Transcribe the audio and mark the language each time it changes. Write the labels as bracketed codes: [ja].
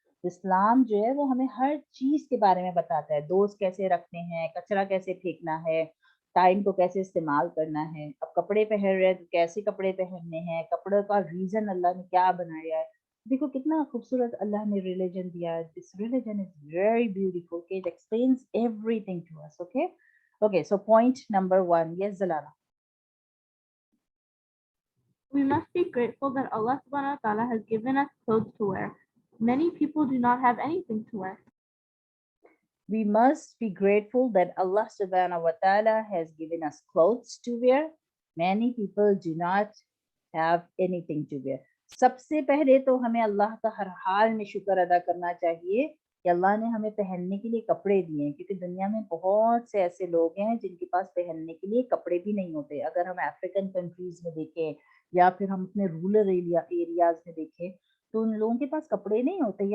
[ur] اسلام جو ہے وہ ہمیں ہر چیز کے بارے میں بتاتا ہے. دوست کیسے رکھنے ہیں، کچرا کیسے پھینکنا ہے، ٹائم کو کیسے استعمال کرنا ہے. اب کپڑے پہن رہے ہیں تو کیسے کپڑے پہننے ہیں، کپڑے کا ریزن اللہ نے کیا بنایا ہے. دیکھو کتنا خوبصورت اللہ نے ریلیجن دیا ہے. [en] This religion is very beautiful. Okay, it explains everything to us. Okay, okay. So point number 1. Yes, Zalana. We must be grateful that Allah subhanahu wa ta'ala has given us clothes to wear. Many people do not have anything to wear. We must be grateful that Allah subhanahu wa ta'ala has given us clothes to wear. Many people do not have anything to wear. [ur] سب سے پہلے تو ہمیں اللہ کا ہر حال میں شکر ادا کرنا چاہیے کہ اللہ نے ہمیں پہننے کے لیے کپڑے دیے ہیں، کیونکہ دنیا میں بہت سے ایسے لوگ ہیں جن کے پاس پہننے کے لیے کپڑے بھی نہیں ہوتے. اگر ہم افریقن کنٹریز میں دیکھیں یا پھر ہم اپنے رورل ایریاز میں دیکھیں تو ان لوگوں کے پاس کپڑے نہیں ہوتے.